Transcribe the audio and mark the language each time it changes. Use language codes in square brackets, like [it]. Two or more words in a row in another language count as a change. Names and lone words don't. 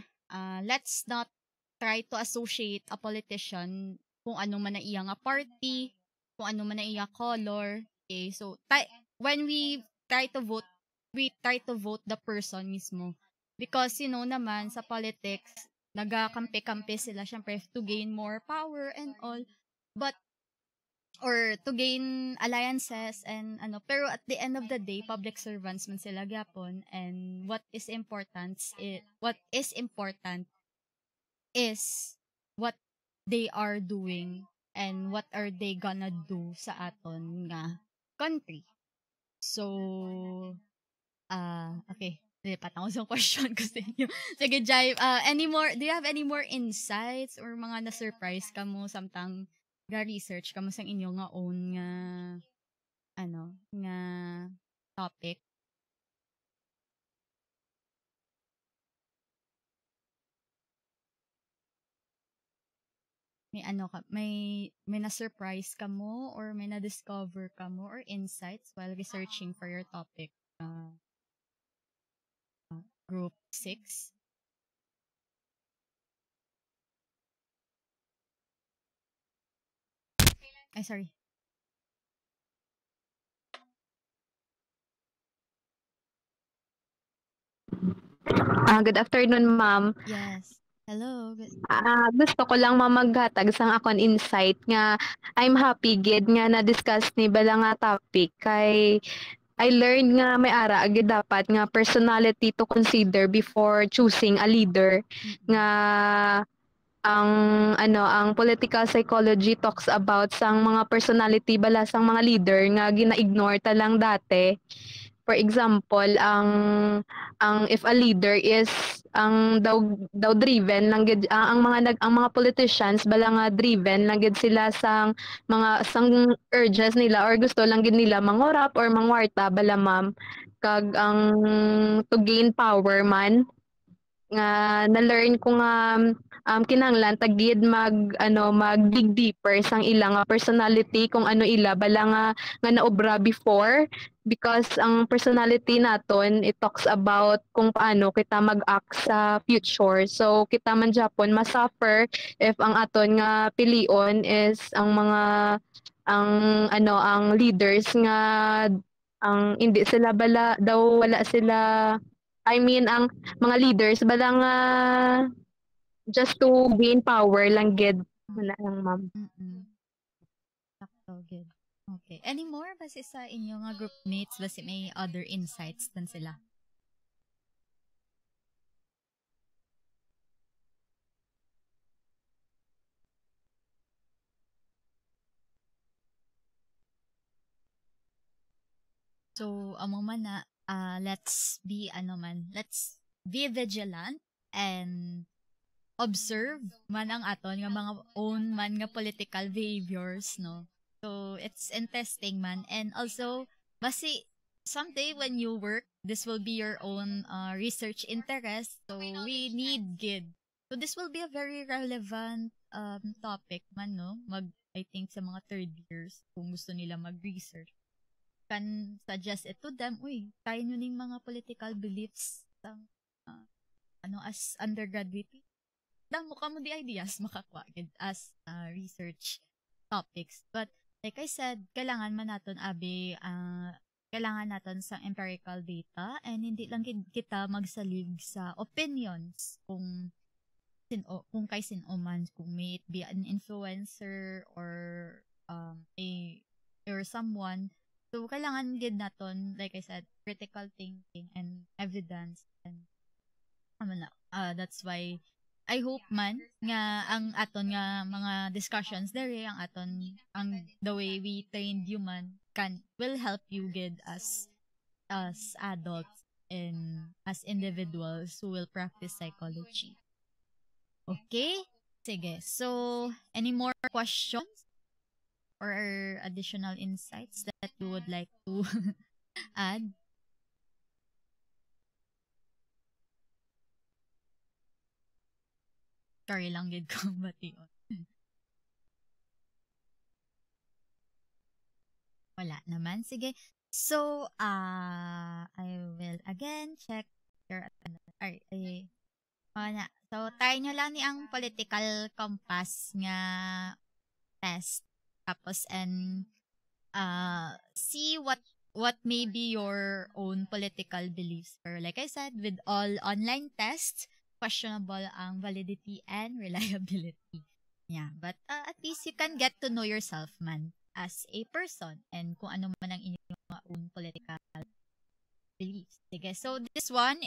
[en] Let's not try to associate a politician [hil] kung ano man na iya nga party, kung ano man na iya color. [en] Okay, so when we try to vote the person mismo. [hil] Because naman sa politics, nagakampi-kampi sila syempre [en] to gain more power and all. But or to gain alliances and pero at the end of the day public servants [hil] man sila gyapon [en] and what is important is what they are doing and what are they gonna do [hil] sa aton nga country. So okay, lipat ako sa question ko sa inyo. Sige, Jai, [en] do you have any more insights or [hil] mga na-surprise ka mo samtang ga-research ka mo sa inyo nga own nga nga topic? May na-surprise ka mo or may na-discover ka mo or [en] insights while researching for your topic? Group 6? Ay, sorry. Good afternoon, ma'am. Yes. Hello. [hil] Gusto ko lang maghatag sang akon insight nga [en] I'm happy [hil] gid nga na-discuss ni bala nga topic kay [en] I learned [hil] nga may ara agad dapat nga personality [en] to consider before choosing a leader [hil] nga ang [en] political psychology talks about [hil] sang mga personality bala sang mga leader nga gina-ignore ta lang dati. [en] For example, [hil] ang [en] if a leader is [hil] ang daw driven lang gid ang mga politicians bala nga driven lang gid sila sang mga urges nila or gusto lang gid nila mangorap or mangwarta bala ma'am kag ang [en] to gain power [hil] man nga na-learn ko nga kinahanglan tagid mag [en] dig deeper [hil] sang ilang personality kung ano ila bala nga naobra [en] before because [hil] ang personality naton [en] it talks about [hil] kung paano kita mag-act sa future. So kita man Japon masuffer if ang aton nga pilion is ang mga ang leaders nga ang hindi sila bala daw wala sila [en] I mean [hil] ang mga leaders bala nga [en] just to gain power [hil] lang gid wala lang ma'am. Sakto gid. Okay. Any more basi sa inyo nga group mates basi may [en] other insights [hil] tan sila? So amo man na [en] let's be vigilant and observe [hil] man ang aton nga mga own man nga [en] political behaviors [hil] no. [en] So it's interesting man and also basi someday when you work this will be your own research interest so we need gid. So this will be a very relevant topic man, no? I think [hil] sa mga [en] third years, [hil] kung gusto nila mag-research, [en] can suggest it to them, [hil] uy, tayo nyo ning mga [en] political beliefs as undergraduate. [hil] Damo ka mo [en] the ideas [hil] makakuha [en] as research topics. But like I said, [hil] kailangan man naton kailangan natin sa [en] empirical data [hil] and hindi lang kita magsalig sa opinions kung kay sino man, kung [en] may it be an influencer or or someone. [hil] So kailangan gid naton, [en] like I said, critical thinking and evidence, and that's why I hope [hil] man nga ang aton nga mga discussions dere, [en] the way we trained human will help you get as adults and as individuals who will practice psychology. Okay? Sige. So, any more questions or additional insights that you would like to add? [hil] Sorry lang gid ko bation. Wala naman. Sige. So, [en] I will again check your [hil] So, try nyo lang ni ang political compass nga test. Tapos, [en] and see what may be your own political beliefs. Or like I said, with all online tests, questionable ang validity and reliability. Yeah, but at least you can get to know yourself man as a person and [hil] kung ano man ang inyong [en] own political beliefs. Sige, so this one